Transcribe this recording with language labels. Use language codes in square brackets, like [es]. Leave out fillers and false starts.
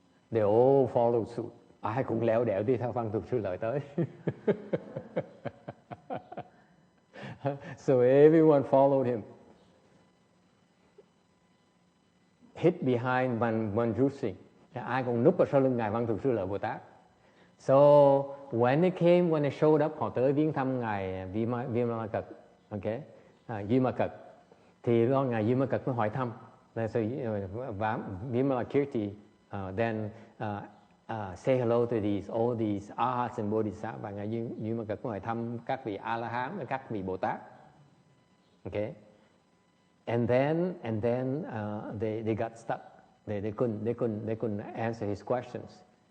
[en] They all followed suit. [vi] Ai cũng lẻo đẻo đi theo Văn Thù Sư Lợi tới. [en] So everyone followed him. Hid behind Manjushri. [vi] Ai cũng núp ở sau lưng ngài Văn Thù Sư Lợi Bồ Tát. [en] So when they showed up, [vi] họ tới viếng thăm ngài Vimalakirti, okay, Vimalakirti, thì lo ngài Vimalakirti mới hỏi thăm. [en] So Vimalakirti then say hello to all these arhats and bodhisattvas, [vi] và ngài Vimalakirti mới hỏi thăm các vị A La Hán và các vị Bồ Tát. [en] Okay, and then they got stuck. They couldn't answer his questions.